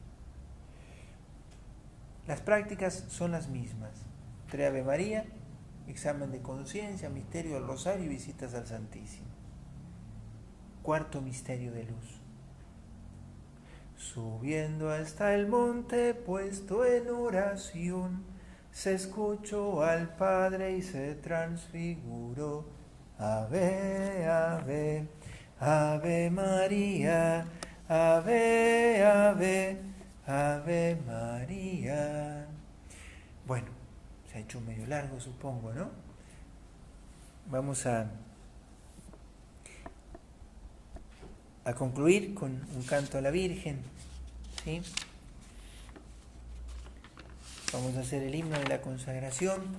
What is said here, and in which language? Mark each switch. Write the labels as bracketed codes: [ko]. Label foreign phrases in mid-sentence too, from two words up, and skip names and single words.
[es] Las prácticas son las mismas: 3 Ave María, examen de conciencia, misterio del Rosario y visitas al Santísimo. Cuarto misterio de luz. Subiendo hasta el monte, puesto en oración, se escuchó al Padre y se transfiguró. Ave, ave, ave María, ave, ave, ave María. Bueno, se ha hecho medio largo, supongo, ¿no? Vamos a concluir con un canto a la Virgen, ¿sí? Vamos a hacer el himno de la consagración.